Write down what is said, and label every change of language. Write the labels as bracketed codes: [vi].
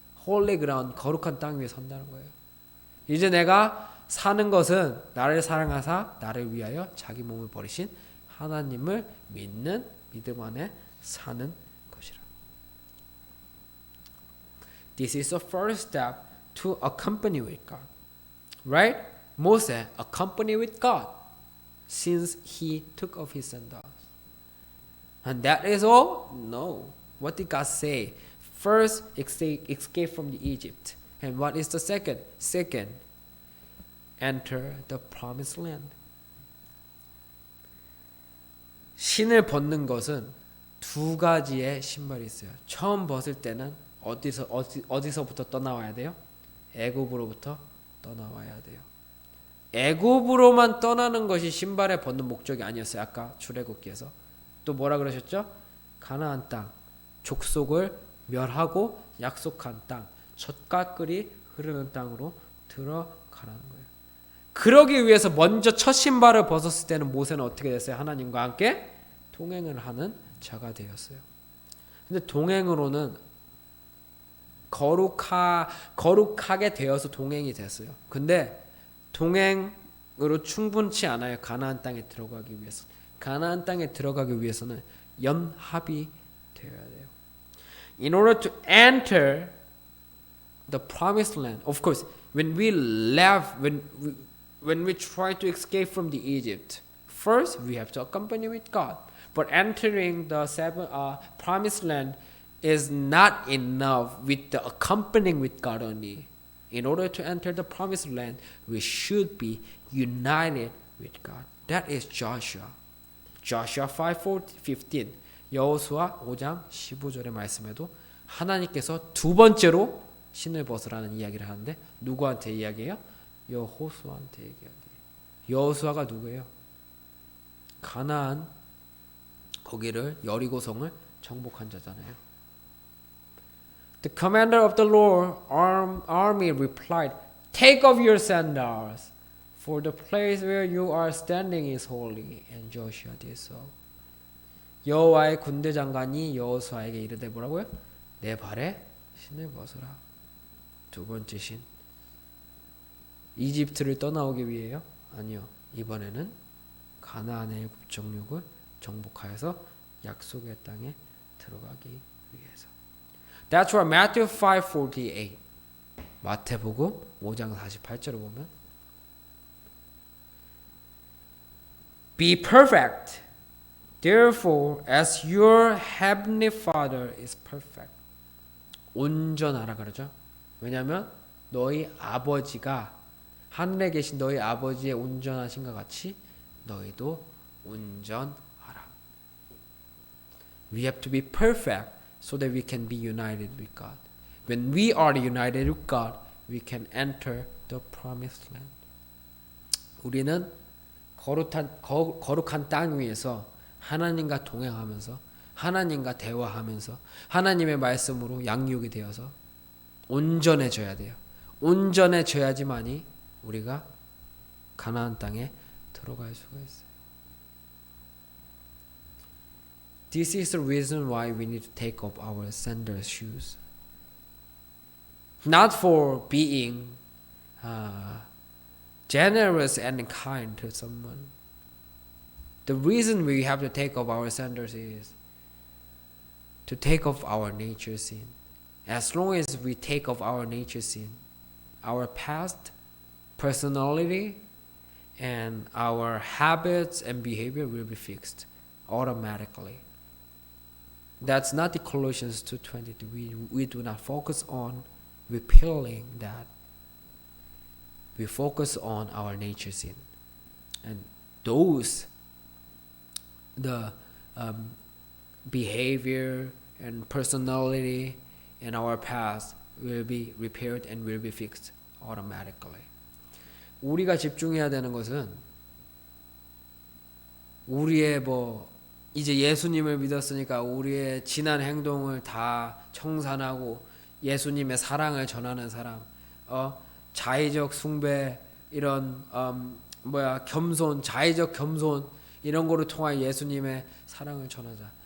[ko] 홀리 그라운드, 거룩한 땅 위에 선다는 거예요. 이제 내가 사는 것은 나를 사랑하사 나를 위하여 자기 몸을 버리신 하나님을 믿는 믿음 안에 사는 것이라. [en] This is the first step to accompany with God. Right? Moses accompanied with God since he took off his sandals. And that is all? No. What did God say? First, escape from the Egypt. And what is the second? Second, enter the promised land. [ko] 신을 벗는 것은 두 가지의 신발이 있어요. 처음 벗을 때는 어디서부터 떠나와야 돼요? 애굽으로부터 떠나와야 돼요. 애굽으로만 떠나는 것이 신발에 벗는 목적이 아니었어요. 아까 출애굽기에서 또 뭐라 그러셨죠? 가나안 땅, 족속을 멸하고 약속한 땅, 젖과 꿀이 흐르는 땅으로 들어가라는 거예요. 그러기 위해서 먼저 첫 신발을 벗었을 때는 모세는 어떻게 됐어요? 하나님과 함께 동행을 하는 자가 되었어요. 근데 동행으로는 거룩하게 되어서 동행이 됐어요. 근데 동행으로 충분치 않아요. 가나안 땅에 들어가기 위해서. 가나안 땅에 들어가기 위해서는 연합이 되어야 돼요. [en] In order to enter the promised land, of course, when we try to escape from the Egypt, first we have to accompany with God. But entering the promised land is not enough with the accompanying with God only. In order to enter the promised land, we should be united with God. That is Joshua. Joshua 5:15. [ko] 여호수아 5장 15절의 말씀에도 하나님께서 두 번째로 신을 벗으라는 이야기를 하는데 누구한테 이야기해요? 여호수아한테 얘기해요. 여호수아가 누구예요? 가나안 거기를 여리고성을 정복한 자잖아요. [en] The commander of the Lord's army replied, Take off your sandals, for the place where you are standing is holy. And Joshua did so. [ko] 여호와의 군대 장관이 여호수아에게 이르되 뭐라고요? 내 발에 신을 벗으라. 두 번째 신. 이집트를 떠나오기 위해요? 아니요. 이번에는 가나안의 일곱 정욕을 정복하여서 약속의 땅에 들어가기 위해서. [en] That's why Matthew 5:48. [ko] 마태복음 5장 48절을 보면 [en] Be perfect, therefore, as your heavenly Father is perfect. [ko] 온전하라 그러죠. 왜냐하면 너희 아버지가 하늘에 계신 너희 아버지의 온전하신 것 같이 너희도 온전하라. [en] We have to be perfect so that we can be united with God. When we are united with God, we can enter the promised land. [ko] 우리는 거룩한 땅 위에서 하나님과 동행하면서 하나님과 대화하면서 하나님의 말씀으로 양육이 되어서 온전해져야 돼요. 온전해져야지만이 우리가 가나안 땅에 들어갈 수가 있어요. [en] This is the reason why we need to take off our sandal shoes. Not for being generous and kind to someone. The reason we have to take off our sandals is to take off our nature sin. As long as we take off our nature sin, our past, personality, and our habits and behavior will be fixed automatically. That's not the Colossians 2:22. We do not focus on repelling that. We focus on our nature sin. And those, the behavior and personality in our past will be repaired and will be fixed automatically. [ko] 우리가 집중해야 되는 것은 우리의 이제 예수님을 믿었으니까 우리의 지난 행동을 다 청산하고 예수님의 사랑을 전하는 사람, 자의적 숭배, 이런 겸손, 자의적 겸손 이런 거를 통하여 예수님의 사랑을 전하자.